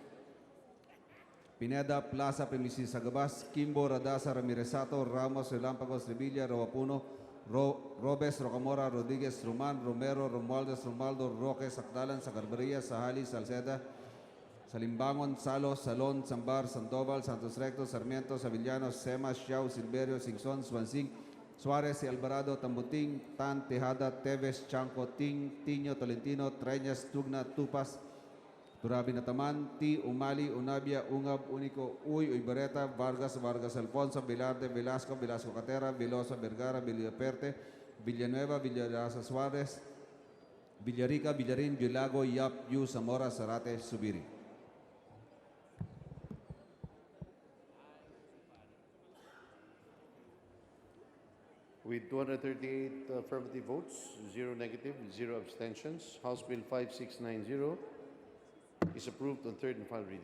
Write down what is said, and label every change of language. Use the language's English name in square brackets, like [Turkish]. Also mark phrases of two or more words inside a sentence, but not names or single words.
[English] Pineda, Plaza, Primicia Sagabas, Kimbo, Radasa, Ramiresato, Ramos, Relámpagos, Revilla, Rawapuno, Robes, Rocamora, Rodriguez, Roman, Romero, Romualdez, Romualdo, Roque, Sacdalan, Sagarbaria, Sahali, Salceda, Salimbangon, Salo, Salon, Sambar, Sandoval, Santos Recto, Sarmiento, Savillanos, Sema, Xiao, Silverio, Singson, Swansing, Suarez, Alvarado, Tambuting, Tan, Tejada, Teves, Chanco, Ting, Tiño, Tolentino, Treñas, Tugna, Tupas, Turabi Nataman, Ti, Umali, Unabia, Ungab, Unico, Uy, Uybereta, Vargas, Vargas Alfonso, Velarde, Velasco, Velasco Catera, Veloso, Vergara, Villaperte, Villanueva, Villarasa Suarez, Villarica, Villarin, Villago, Yap, Yu, Zamora, Zarate, Subiri. With 238 affirmative votes, 0 negative, 0 abstentions, House Bill 5690 is approved on third and final reading.